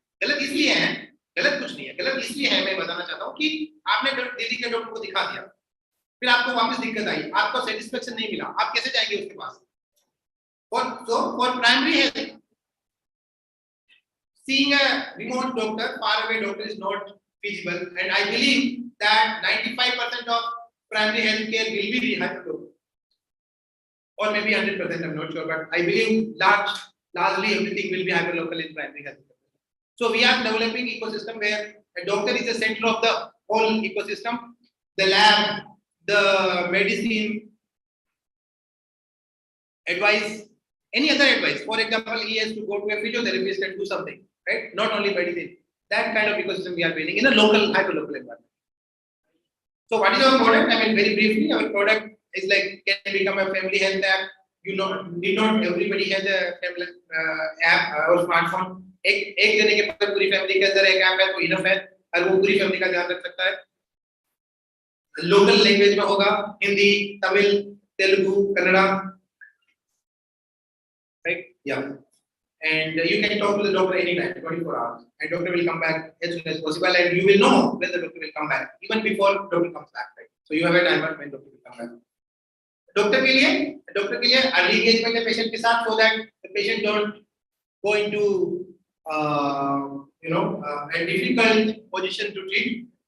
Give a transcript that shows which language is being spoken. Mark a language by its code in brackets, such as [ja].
[hi] गलत इसलिए है, गलत कुछ नहीं है, गलत इसलिए है, मैं बताना चाहता हूँ कि आपने दिल्ली के डॉक्टर को दिखा दिया, फिर आपको वापस दिक्कत आई, आपको सेटिस्फेक्शन नहीं मिला, आप कैसे जाएंगे उसके पास? [en] For primary health seeing a remote doctor, far away doctor is not feasible, and I believe that 95% of primary healthcare will be hyperlocal, or maybe 100%. I'm not sure, but I believe largely everything will be hyperlocal in primary healthcare. So we are developing ecosystem where a doctor is the center of the whole ecosystem. The lab, the medicine, advice, any other advice. For example, he has to go to a physiotherapist and do something, right? Not only medicine. That kind of ecosystem we are building in a local, hyperlocal environment. So what is our product? I mean, very briefly, our product is like can become a family health app. You know, need not everybody has a family app or smartphone. [hi] एक जने के पास पूरी family के अंदर एक app है तो enough है और वो पूरी फैमिली का ध्यान रख सकता है. लोकल लैंग्वेज में होगा Hindi, Tamil, Telugu, Kannada, right? [en] Yeah. And you can talk to the doctor anytime, 24 hours, and doctor will come back as soon as possible, and you will know when the doctor will come back, even before doctor comes back, right? So you have a timer when doctor will come back. Doctor [hi] के लिए [en] early engagement है patient [hi] के साथ, [en] so that the patient don't go into a difficult position to treat.